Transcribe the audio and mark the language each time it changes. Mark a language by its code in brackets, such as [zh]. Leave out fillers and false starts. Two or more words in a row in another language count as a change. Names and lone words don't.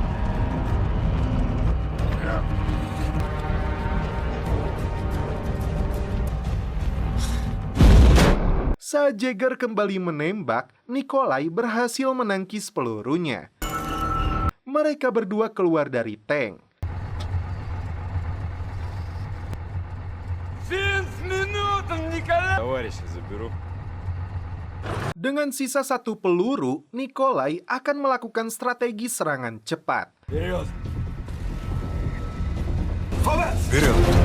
[id] Saat Jaeger kembali menembak, Nikolai berhasil menangkis pelurunya. Mereka berdua keluar dari tank. [ru] 5 минут, Николай! Товарища заберу. [id] Dengan sisa 1 peluru, Nikolai akan melakukan strategi serangan cepat. [ru] Вперед! Вперед!